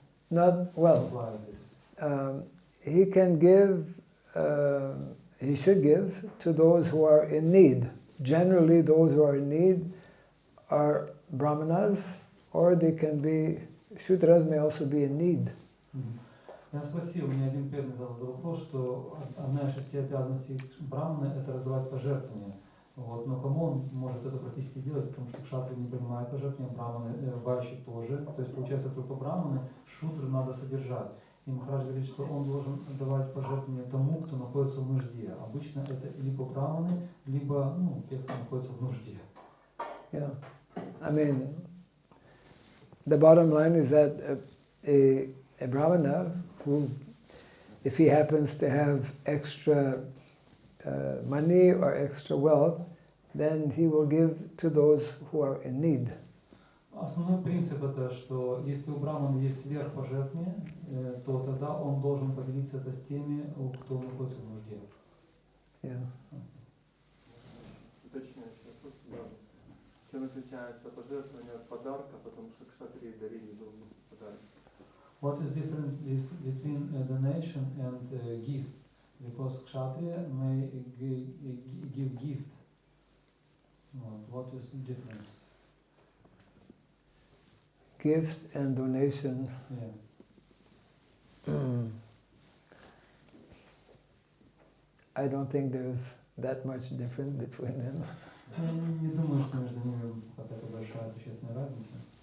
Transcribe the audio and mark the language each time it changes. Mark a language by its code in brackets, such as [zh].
[en] Not well. apply this? He can give. He should give to those who are in need. Generally, those who are in need are brahmanas, or they can be shudras. May also be in need. [ru] Я спросил, мне один преданный задал вопрос, что одна из 6 обязанностей брахмана это раздавать пожертвования. Вот, но кому он может это практически делать, потому что кшатры не принимают пожертвования, брахманы, вайши тоже. То есть получается только брахманы, шудры надо содержать. И Махарадж говорит, что он должен давать пожертвования тому, кто находится в нужде. Обычно это либо брахманы, либо те, кто находится в нужде. [en] Yeah, I mean, the bottom line is that a brahmana who, if he happens to have extra money or extra wealth, then he will give to those who are in need. [ru] Основной принцип это, что если у брахмана есть сверхпожертвование, то тогда он должен поделиться это с теми, кто находится в нужде. [en] Yeah. [ru] Уточняющий вопрос, да. Чем отличается пожертвование от подарка, потому что кшатрии дарили должны подарок? [en] What is different is between donation and gift? Because kshatriya may give gift. What is the difference? Gifts and donation. Yeah. I don't think there's that much difference between them. [ru] Я не думаю, что между ними какая-то большая существенная разница.